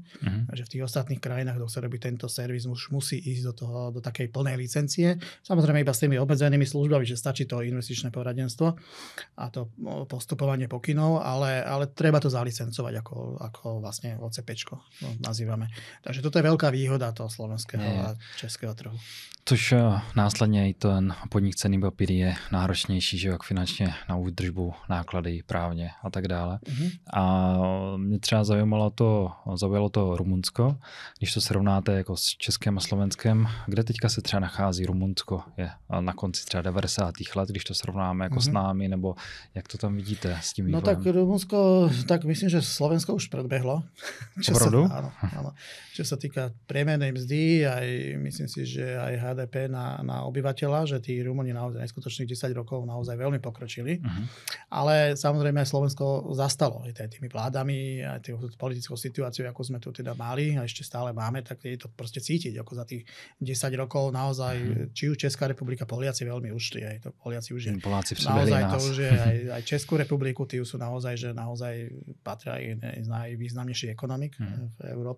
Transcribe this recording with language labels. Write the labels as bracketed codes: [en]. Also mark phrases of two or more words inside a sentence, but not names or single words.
[sk] Takže v tých ostatných krajinách, kto chce robiť tento servis, už musí ísť do takej plnej licencie. Samozrejme iba s tými obmedzenými službami, že stačí to investičné poradenstvo a to postupovanie pokynov, ale treba to zalicencovať ako vlastne OCPčko nazývame. Takže toto je veľká výhoda toho slovenského a českého trhu. [cs] Což následně i ten podnik cenný papír je náročnější, že jak finančně na údržbu, náklady, právně a tak dále. A mě třeba zaujalo to Rumunsko, když to srovnáte jako s Českem a Slovenskem, kde teďka se třeba nachází Rumunsko, je na konci třeba 90. let, když to srovnáme jako s námi, nebo jak to tam vidíte s tím vývojem? [sk] No tak Rumunsko, tak myslím, že Slovensko už predbehlo. Áno. Čo sa týka priemernej mzdy, aj myslím si, že aj HDP na obyvateľa, že tí Rumúni naozaj neskutočných 10 rokov naozaj veľmi pokročili. Ale samozrejme aj Slovensko zastalo aj tými vládami, aj tým politickou situáciou, ako sme tu teda mali a ešte stále máme, tak je to proste cítiť, ako za tých 10 rokov naozaj, či už Česká republika, Poliaci veľmi ušli, aj to Poliaci už je naozaj to už je aj Českú republiku, tí sú naozaj, že naozaj patria aj z najvýznamnejších ekonomik v Európe.